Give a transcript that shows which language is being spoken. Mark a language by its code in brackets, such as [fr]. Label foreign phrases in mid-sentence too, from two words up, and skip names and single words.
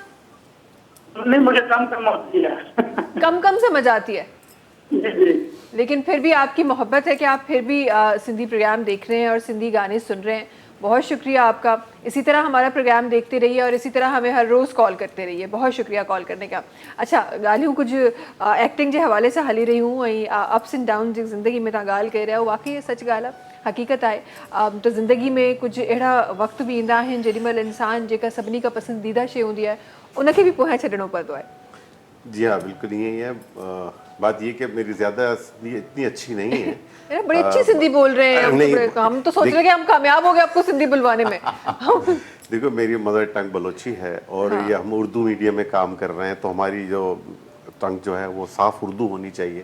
[ur] نہیں، مجھے کم ہوتی ہے. کم سمجھ آتی ہے, جی جی لیکن پھر بھی آپ کی محبت ہے کہ آپ پھر بھی سندھی پروگرام دیکھ رہے ہیں اور سندھی گانے سن رہے ہیں. بہت شکریہ آپ کا. اسی طرح ہمارا پروگرام دیکھتے رہیے اور اسی طرح ہمیں ہر روز کال کرتے رہیے. بہت شکریہ کال کرنے کا. [sd] अच्छा ॻाल्हियूं कुझु एक्टिंग जे हवाले सां हली रही हूँ ऐं [en] ups and down [sd] जी ज़िंदगी में तव्हां ॻाल्हि करे रहिया वाक़ई सच ॻाल्हि आहे, हक़ीक़त आहे। त ज़िंदगी में कुझु अहिड़ा वक़्त बि ईंदा आहिनि जेॾीमहिल इंसान जेका सभिनी खां पसंदीदा शइ हूंदी आहे उनखे बि पोयां छॾिणो पवंदो आहे। [ur] جی ہاں، بالکل یہی ہے. بات یہ کہ میری زیادہ اتنی اچھی نہیں ہے. یار بڑی اچھی سندھی بول رہے ہیں نہیں, ہم تو سوچ رہے کہ ہم کامیاب ہو گئے آپ کو سندھی بلوانے میں. دیکھو میری [en] mother tongue [ur] بلوچی ہے اور یہ ہم اردو میڈیم میں کام کر رہے ہیں، تو ہماری جو ٹنگ جو ہے وہ صاف اردو ہونی چاہیے.